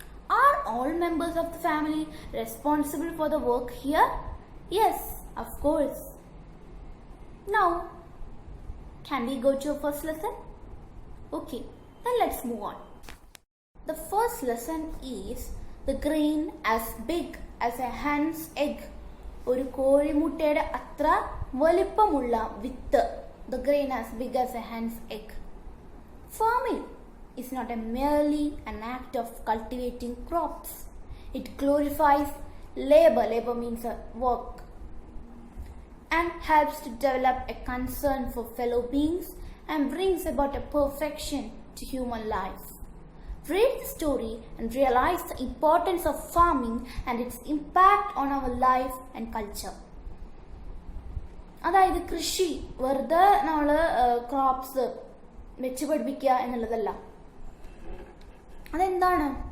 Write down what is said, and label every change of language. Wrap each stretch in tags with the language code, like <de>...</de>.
<en>Are all members of the family responsible for the work here? Yes, of course. Now, can we go to our first lesson? Okay, then let's move on. The first lesson is the grain as big as a hen's egg.</en> <ml>ഒരു കോഴിമുട്ടയുടെ അത്ര വലിപ്പമുള്ള വിത്ത്.</ml> <en>The grain as big as a hen's egg. Farming is not merely an act of cultivating crops. It glorifies labor. Labor means work. And helps to develop a concern for fellow beings and brings about a perfection to human life. Read the story and realize the importance of farming and its impact on our life and culture.</en> <ml>അതായത് കൃഷി വെറുതെ നമ്മൾ crops വെച്ച് പഠിപ്പിക്കുക എന്നുള്ളതല്ല. അതെന്താണ്?</ml>